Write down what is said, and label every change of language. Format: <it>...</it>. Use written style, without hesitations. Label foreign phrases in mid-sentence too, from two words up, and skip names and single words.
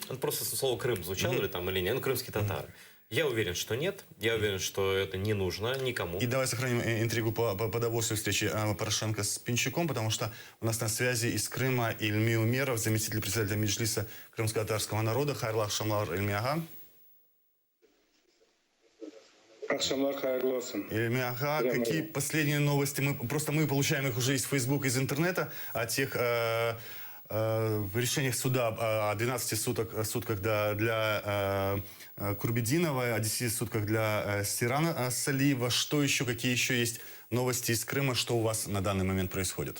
<ru>Просто слово «Крым» звучало ли там или нет? Ну, крымские татары. Я уверен, что нет. Я уверен, что это не нужно никому. И давай сохраним интригу по удовольствию встречи Порошенко с Пинчуком, потому что у нас на связи из Крыма Ильми Умеров, заместитель председателя Меджлиса крымско-татарского народа.</ru> <crh>Хайрлах Шамлар Ильми, ага. Акшамар хайырлы болсын.</crh> <ru>Ильмия Ага, Прямо какие я. последние новости? Мы получаем их уже из Facebook, из интернета, о тех решениях суда о 12 сутках для Курбединова, о 10 сутках для Сирана Салиева. Что еще, какие еще есть новости из Крыма? Что у вас на данный момент происходит?</ru>